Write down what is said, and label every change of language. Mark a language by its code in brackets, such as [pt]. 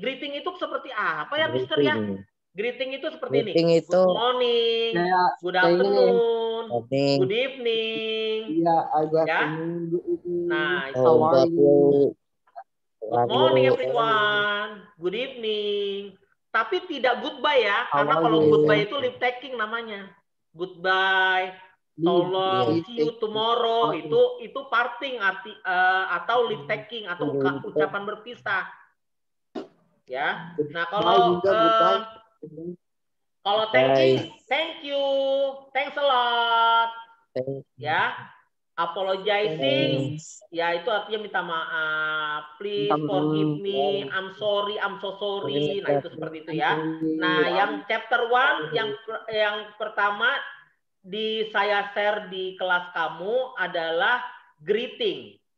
[id] Greeting itu seperti apa ya, Mister ya? Greeting itu seperti ini. [en] Good morning, good afternoon, good evening. Ya. [id] Nah, itu. [en] Good morning everyone, good evening. [id] Tapi tidak goodbye ya, karena kalau goodbye itu leave taking namanya. [en] Goodbye, so long, see you tomorrow, itu parting atau leave taking atau [id] ucapan berpisah. [en] Ya. [id] Nah, kalau [en] thanking, thank you, thanks a lot. Ya. [id] Apologizing, ya itu artinya minta maaf. [en] Please forgive me, I'm sorry, I'm so sorry. [id] Nah, itu seperti itu ya. Nah, yang chapter 1 yang pertama saya share di kelas kamu adalah greeting.